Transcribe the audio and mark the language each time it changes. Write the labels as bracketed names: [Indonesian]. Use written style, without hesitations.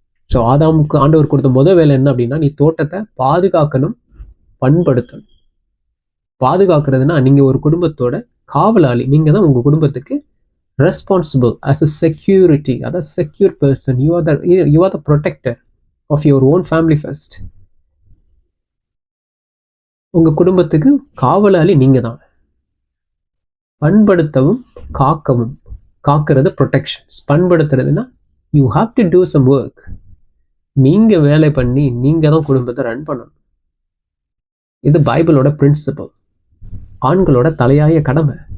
[Tamil] So ஆதாமுக்கு ஆண்டவர் கொடுத்த முதல் வேலை என்ன அப்படின்னா, நீ தோட்டத்தை பாதுகாக்கணும், பண்படுத்தணும். பாதுகாக்கிறதுனா நீங்க ஒரு குடும்பத்தோட காவலாளி, நீங்க தான் உங்க குடும்பத்துக்கு ரெஸ்பான்சிபிள் [English] as a security, [Tamil] அதாவது secure person. [English] you are the protector of your own family first. [Tamil] உங்க குடும்பத்துக்கு காவலாளி நீங்க தான். பண்படுத்தவும் காக்கவும், காக்கிறது protections, பண்படுத்துறதுன்னா [English] You have to do some work. [Tamil] நீங்க வேலை பண்ணி நீங்க தான் குடும்பத்தை ரன் பண்ணணும். இது பைபிளோட பிரின்சிபல், ஆண்களோட தலையாய கடமை.